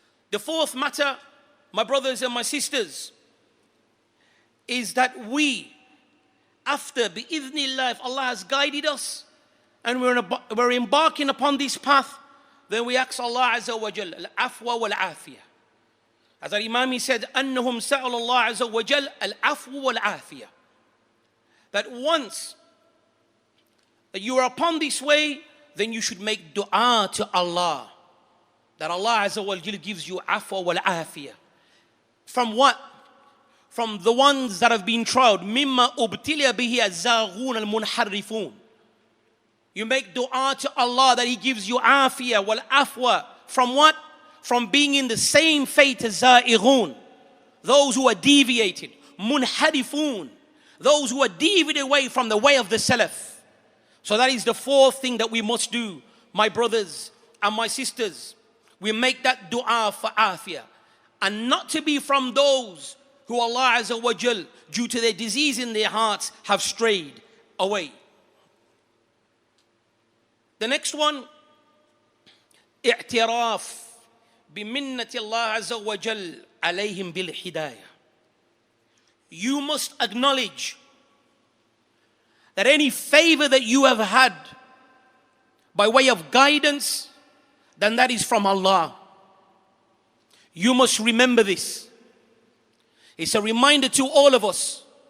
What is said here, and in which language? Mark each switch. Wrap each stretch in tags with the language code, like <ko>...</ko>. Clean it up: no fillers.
<en>The fourth matter, my brothers and my sisters, is that we, after bi'idhnillah, if Allah has guided us and we're embarking upon this path, then we ask Allah Azza wa Jal al-afwa wal-afiyah. As our Imam he said,</en> <ar>أنهم سأل الله عز وجل العفو والعافية.</ar> <en>That once that you are upon this way, then you should make dua to Allah. That Allah Azza wa Jal gives you afwa wal-afiyah. From what? From the ones that have been tried.</en> <ar>مما أبتلي به الزاغون المنحرفون.</ar> <en>You make dua to Allah that He gives you afiyah wal afwa. From what? From being in the same fate as za'ighun. Those who are deviated. Munharifun. Those who are deviated away from the way of the Salaf. So that is the fourth thing that we must do, my brothers and my sisters. We make that dua for afiyah. And not to be from those who Allah Azza wa Jal, due to their disease in their hearts, have strayed away. The next one,</en> <ar>اعتراف بمنة الله عز وجل عليهم بالهداية.</ar> <en>You must acknowledge that any favor that you have had by way of guidance, then that is from Allah. You must remember this. It's a reminder to all of us.</en>